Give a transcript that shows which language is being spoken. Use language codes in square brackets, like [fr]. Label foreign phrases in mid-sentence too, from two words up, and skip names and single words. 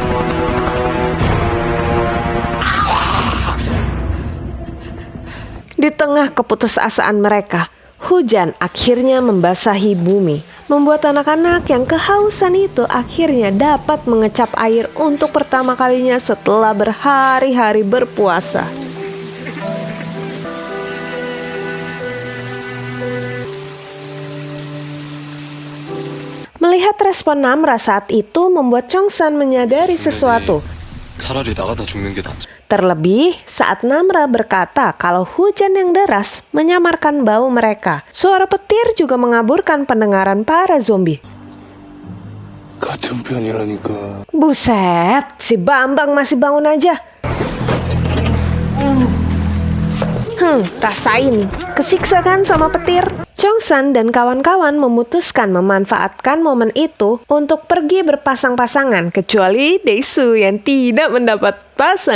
[id] Di tengah keputusasaan mereka, hujan akhirnya membasahi bumi, membuat anak-anak yang kehausan itu akhirnya dapat mengecap air untuk pertama kalinya setelah berhari-hari berpuasa. Melihat respon Namra saat itu membuat Chongsan menyadari sesuatu. [ko] 차라리 나가다 죽는 게 낫지. [id] Terlebih saat Namra berkata kalau hujan yang deras menyamarkan bau mereka. Suara petir juga mengaburkan pendengaran para zombie. [ko] 같은 편이라니까. [id] Buset, si Bambang masih bangun aja. Rasain. Kesiksa kan sama petir? Chongsan dan kawan-kawan memutuskan memanfaatkan momen itu untuk pergi berpasang-pasangan, kecuali Daesu yang tidak mendapat pasangan.